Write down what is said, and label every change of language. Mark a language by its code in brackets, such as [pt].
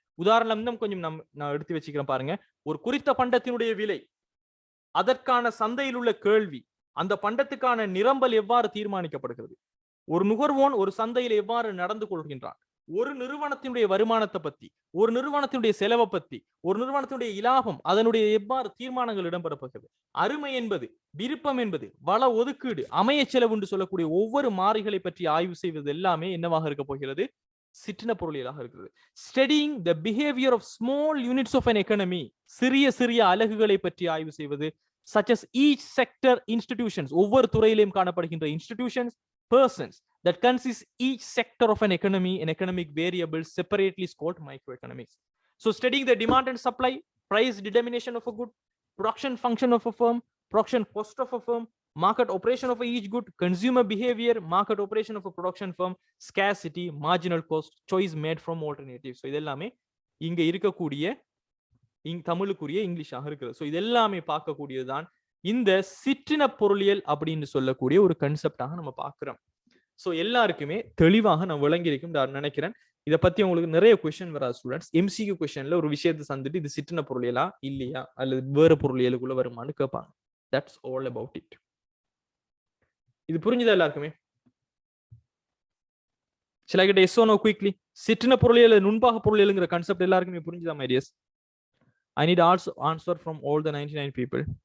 [ta] உதாரணம் கொஞ்சம் நான் எடுத்து வச்சுக்கிறேன் பாருங்க. ஒரு குறித்த பண்டத்தினுடைய விலை, அதற்கான சந்தையில் உள்ள கேள்வி, அந்த பண்டத்துக்கான நிரம்பல் எவ்வாறு தீர்மானிக்கப்படுகிறது, ஒரு நுகர்வோன் ஒரு சந்தையில் எவ்வாறு நடந்து கொள்கின்றான், ஒரு நிறுவனத்தினுடைய வருமானத்தை பத்தி, ஒரு நிறுவனத்தினுடைய செலவை பத்தி, ஒரு நிறுவனத்தினுடைய இலாபம், அதனுடைய எவ்வாறு தீர்மானங்கள் இடம்பெறப்படுகிறது, அருமை என்பது, விருப்பம் என்பது, வள ஒதுக்கீடு, அமைய செலவு என்று சொல்லக்கூடிய ஒவ்வொரு மாறிகளை பற்றி ஆய்வு செய்வது எல்லாமே என்னவாக இருக்க போகிறது, சிற்றின பொருளியலாக இருக்கிறது. [en] studying the behaviour of small units of an economy, [ta] சிறிய சிறிய அலகுகளை பற்றி ஆய்வு செய்வது, [en] such as each sector institutions, [ta] ஒவ்வொரு துறையிலும் காணப்படுகின்ற [en] institutions, persons that consist each sector of an economy and economic variables separately is called microeconomics. So studying the demand and supply, price determination of a good, production function of a firm, production cost of a firm, market operation of each good, consumer behavior, market operation of a production firm, scarcity, marginal cost, choice made from alternatives. [ta] So இதெல்லாமே இங்க இருக்கக்கூடிய தமிழுக்குரிய இங்கிலீஷாக இருக்குது. So இதெல்லாமே பார்க்கக்கூடியதுதான் இந்த சிற்றின பொருளியல் அப்படின்னு சொல்லக்கூடிய ஒரு கன்செப்டாக நம்ம பார்க்கிறோம். ஸோ எல்லாருக்குமே தெளிவாக நான் விளங்கியிருக்கும் நான் நினைக்கிறேன். இதை பத்தி உங்களுக்கு நிறைய கொஸ்டின் வராது ஸ்டூடெண்ட்ஸ். எம்சிக்யூ கொஸ்டின்ல ஒரு விஷயத்தை சந்துட்டு இது சிற்றின பொருளியலா இல்லையா அல்லது வேற பொருளியலுக்குள்ள வருமானு கேட்பாங்க. [en] That's all about it. [ta] இது புரிஞ்சுதா எல்லாருக்குமே? சில கிட்ட எஸ் ஓ நோ குயிக்லி. சிற்றின பொருளியல், நுண்பாக பொருளியலுங்கிற கான்செப்ட் எல்லாருக்குமே புரிஞ்சுதா [en] My dears? I need also answer from all the 99 people.